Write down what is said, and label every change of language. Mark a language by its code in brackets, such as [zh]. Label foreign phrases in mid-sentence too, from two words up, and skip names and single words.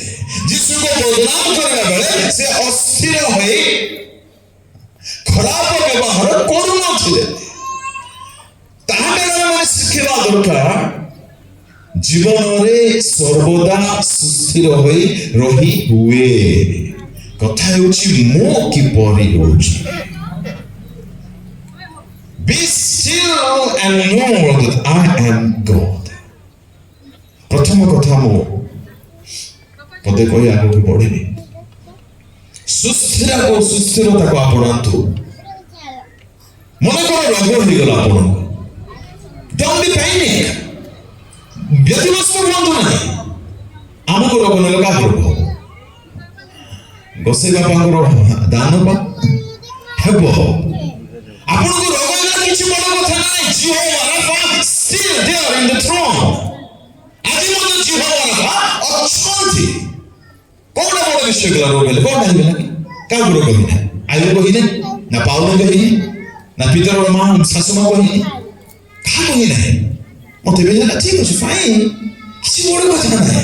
[or] ଯୀଶୁଙ୍କୁ ବଦନାମ କରିବା ବେଳେ ସେ ଅସ୍ଥିର ହୋଇ ଖରାପ ବ୍ୟବହାର କରୁନଥିଲେ। ତାହାଠାରୁ ଆମେ ଶିଖିବା ଦରକାର ଜୀବନରେ ସର୍ବଦା ସୁସ୍ଥିର ହୋଇ ରହି ହୁଏ। କଥା ହେଉଛି ମୁଁ କିପରି ରହୁଛି। [en] Be still and know that I am God. [or] ପ୍ରଥମ କଥା ମୁଁ ପଦେ କହି ଆଗକୁ ବଢିନି। ସୁସ୍ଥିରତାକୁ ଆପଣାନ୍ତୁ। ମନେକର ରୋଗ ହେଇଗଲା ଆପଣଙ୍କୁ, [en] don't be panic, [or] ବ୍ୟତିବ୍ୟସ୍ତ ହୁଅନ୍ତୁ ନାହିଁ। ଆମକୁ ରୋଗ ନେଲେ କାହାକୁ ରୋଗ ହବ? ଗୋସାଇ ବାପାଙ୍କର ଦାନ ହେବ। ଆପଣଙ୍କୁ ରୋଗ ହେଲେ କିଛି ବଡ଼ କଥା ନାହିଁ। [en] ଜିହୋଭା ରାଫା still there in the throne. [or] ଆଜି ମଧ୍ୟ ଜିହୋଭା ରାଫା ଅଛନ୍ତି। କଣ ବଡ଼ ବିଷୟ ଗଲା ରୋଗ ହେଲେ? କଣ ହେଇଗଲା? କାହାକୁ ରୋଗ ହେଇନି? ଆୟୁବକୁ ହେଇନି, ନା ପାଉଲଙ୍କୁ ହେଇନି, ନା ପିତରର ମା ଶାଶୁମାକୁ ହେଇନି, କାହାକୁ ହେଇନାହିଁ। ମତେ ବି ହେଲା ଠିକ ଅଛି, ଫାଇନ୍, କିଛି ବଡ଼ କଥା ନାହିଁ।